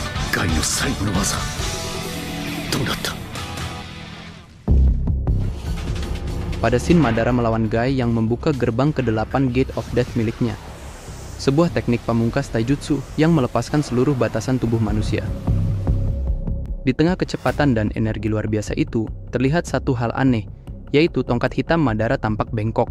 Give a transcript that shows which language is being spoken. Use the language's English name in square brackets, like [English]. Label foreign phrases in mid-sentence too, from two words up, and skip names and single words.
[Japanese] ガイの最後の技どうなった？ [Indonesian] Pada scene Madara melawan Guy yang membuka gerbang ke-8 Gate of Death miliknya. Sebuah teknik pamungkas taijutsu yang melepaskan seluruh batasan tubuh manusia. Di tengah kecepatan dan energi luar biasa itu, terlihat satu hal aneh, yaitu tongkat hitam Madara tampak bengkok.